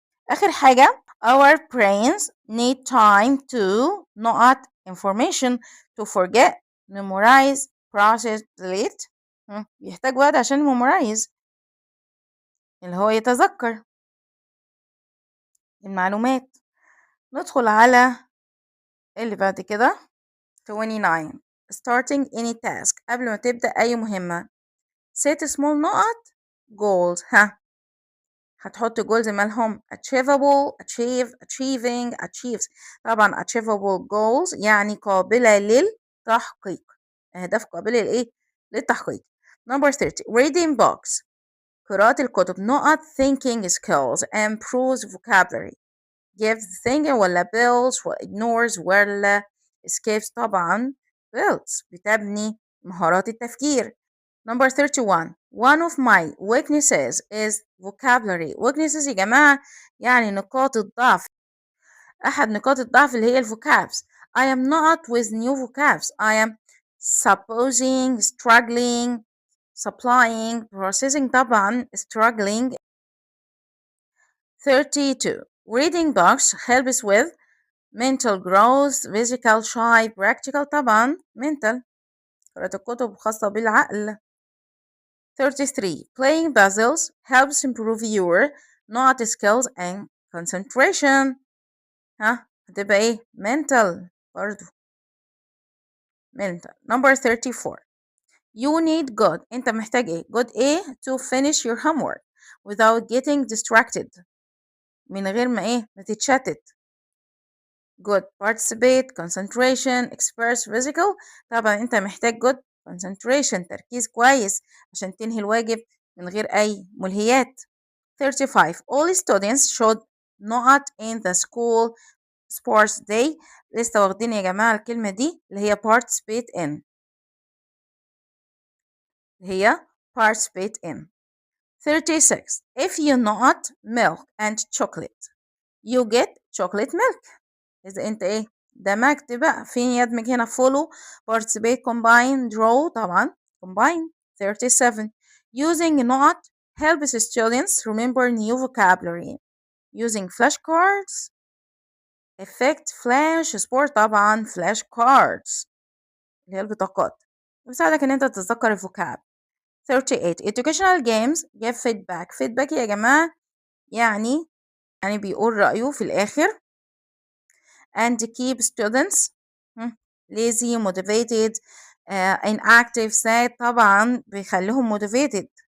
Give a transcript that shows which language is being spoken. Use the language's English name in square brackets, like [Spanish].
[English] آخر حاجة our brains need time to not information to forget memorize process delete [Arabic] بيحتاج وقت عشان [English] memorize [Arabic] اللي هو يتذكر المعلومات. ندخل على اللي بعد كده 29 [English] starting any task [Arabic] قبل ما تبدأ أي مهمة set small نقط goals هتحط جولز مالهم [English] achievable achieve achieving achieves [Arabic] طبعا [English] achievable goals [Arabic] يعني قابلة للتحقيق أهداف قابلة لإيه للتحقيق. [English] number 30 reading books [Arabic] قراءة الكتب [English] نقط thinking skills improves vocabulary gives thinking ولا builds ولا ignores ولا escapes طبعا builds [Arabic] بتبني مهارات التفكير. [English] number 31 one of my weaknesses is vocabulary weaknesses يا جماعة يعني نقاط الضعف أحد نقاط الضعف اللي هي vocabs I am not with new vocabs I am supposing struggling supplying processing طبعا struggling. 32 reading books helps with mental growth physical shy practical طبعا mental [Arabic] قراءة الكتب خاصة بالعقل. [English] 33 playing puzzles helps improve your not skills and concentration [Arabic] هتبقى ايه [English] mental برضو mental. [Arabic] number 34 you need good انت محتاج ايه good ايه [English] to finish your homework without getting distracted [Arabic] من غير ما ايه ما تتشتت [English] good participate concentration express physical [Arabic] طبعا انت محتاج [English] good concentration [Arabic] تركيز كويس عشان تنهي الواجب من غير أي ملهيات. [English] 35 all students should not in the school sports day [Arabic] لسه واخدين يا جماعة الكلمة دي اللي [English] هي participate in هي participate in. 36 if you not milk and chocolate you get chocolate milk [Arabic] إذا أنت إيه دمجت بقى فين يدمج هنا [English] follow participate combine draw طبعا combine. 37 using not helps students remember new vocabulary using flashcards effect flash sport [Arabic] طبعا flash cards اللي هي البطاقات بتساعدك ان انت تتذكر الفوكاب. [English] 38 educational games give feedback [Arabic] يا جماعة يعني بيقول رأيه في الآخر [English] and keep students lazy motivated inactive sad [Arabic] طبعا بيخليهم [English] motivated.